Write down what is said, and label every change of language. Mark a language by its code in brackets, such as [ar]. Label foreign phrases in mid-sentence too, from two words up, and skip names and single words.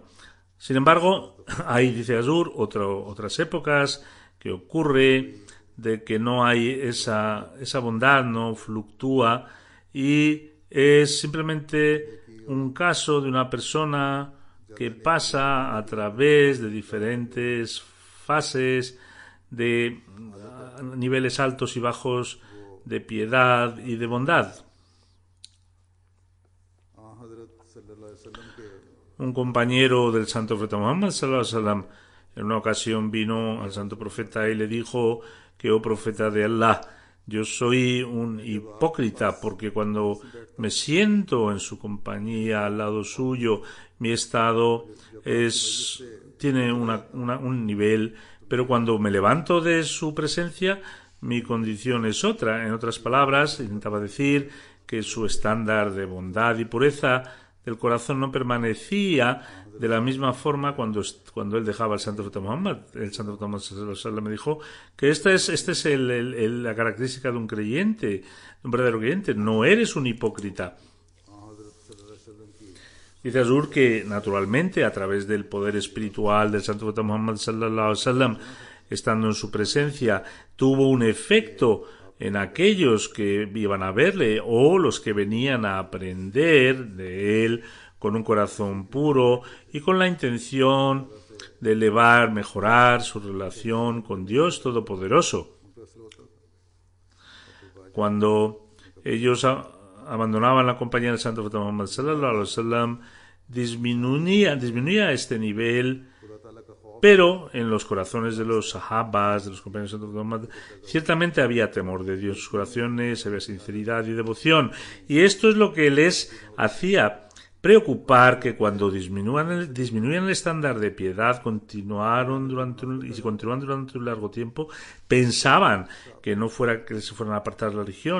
[es] Sin embargo, hay, dice Azur, otras épocas que ocurre de que no hay esa bondad, no fluctúa, y es simplemente un caso de una persona que pasa a través de diferentes fases de niveles altos y bajos de piedad y de bondad. Un compañero del Santo Profeta Muhammad [ar] صلى الله عليه وسلم [es] en una ocasión vino al Santo Profeta y le dijo que, oh Profeta de Allah, yo soy un hipócrita porque cuando me siento en su compañía al lado suyo, mi estado tiene un nivel, pero cuando me levanto de su presencia, mi condición es otra. En otras palabras, intentaba decir que su estándar de bondad y pureza del corazón no permanecía de la misma forma cuando él dejaba al Santo Profeta Muhammad. El Santo Profeta Muhammad [ar] صلى الله عليه وسلم [es] me dijo que esta es la característica de un creyente, de un verdadero creyente. No eres un hipócrita. Dice Azur que naturalmente a través del poder espiritual del Santo Profeta Muhammad [ar] صلى الله عليه وسلم, [es] estando en su presencia, tuvo un efecto en aquellos que iban a verle o los que venían a aprender de él con un corazón puro y con la intención de mejorar su relación con Dios Todopoderoso. Cuando ellos abandonaban la compañía del Santo Profeta Muhammad [ar] صلى الله عليه وسلم, [es] disminuía este nivel, pero en los corazones de los sahabas, de los compañeros de Santo Muhammad, ciertamente había temor de Dios en sus corazones, había sinceridad y devoción, y esto es lo que les hacía preocupar que cuando disminuían el estándar de piedad, continuaban durante un largo tiempo, pensaban que que se fueran a apartar de la religión.